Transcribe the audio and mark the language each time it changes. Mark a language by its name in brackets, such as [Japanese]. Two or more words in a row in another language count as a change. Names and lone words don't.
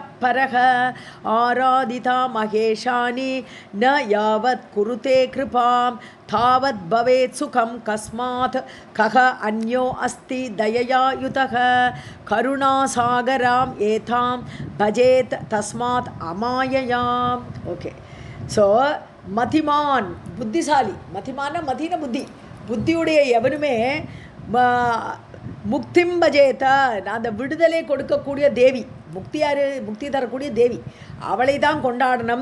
[Sanskrit] परः आराधिता महेशानि न यावत् कुरुते कृपां तावत् भवेत् सुखं कस्मात् कः अन्यो अस्ति दयया युतः करुणासागराम् एतां भजेत् तस्मात् अमाययाम्. [Tamil] ஓகே. ஸோ மதிமான் புத்திசாலி. மதிமான மதின புத்தி. புத்தியுடைய எவனுமே [Sanskrit] मुक्तिं भजेत. [Tamil] அந்த விடுதலை கொடுக்கக்கூடிய தேவி, முக்தி யார்? முக்தி தரக்கூடிய தேவி, அவளை தான் கொண்டாடணும்.